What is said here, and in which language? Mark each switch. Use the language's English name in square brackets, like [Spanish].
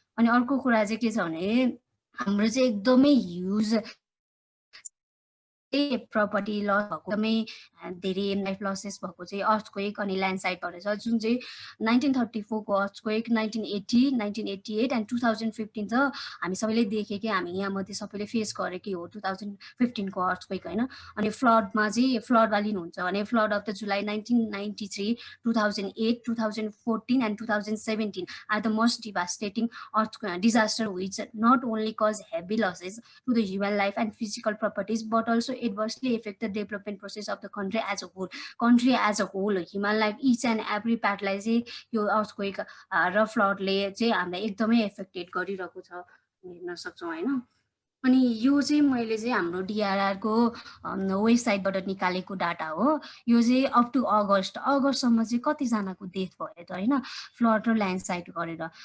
[Nepali] अनि अर्को कुरा चाहिँ के छ भने हाम्रो चाहिँ एकदमै ह्युज प्रपर्टी लस भएको, एकदमै धेरै लाइफ लसेस भएको चाहिँ अर्थक्वेक अनि ल्यान्डस्लाइडबाट छ, जुन चाहिँ 1934 को अर्थक्वेक, 1980, 1988 एन्ड 2015 त हामी सबैले देखेँ कि हामी यहाँ मध्ये सबैले फेस गरेकै हो 2015 को अर्थक्वेक होइन। अनि फ्लडमा चाहिँ फ्लड भ्याली हुन्छ भने [English] Flood of the July 1993, 2008, 2014 and 2017 are the most devastating disaster which not only cause heavy losses to the human life and physical properties but also adversely affect the development process of the country as a whole. Country as a whole, human life, each and every part [Nepali] लाई चाहिँ यो earthquake र फ्लडले चाहिँ हामीलाई एकदमै affected गरिरहेको छ हेर्न सक्छौँ होइन। अनि यो चाहिँ मैले चाहिँ हाम्रो डिआरआरको वेबसाइटबाट निकालेको डाटा हो। यो चाहिँ अप टु अगस्तसम्म चाहिँ कतिजनाको डेथ भयो त होइन फ्लड र ल्यान्डस्लाइड गरेर।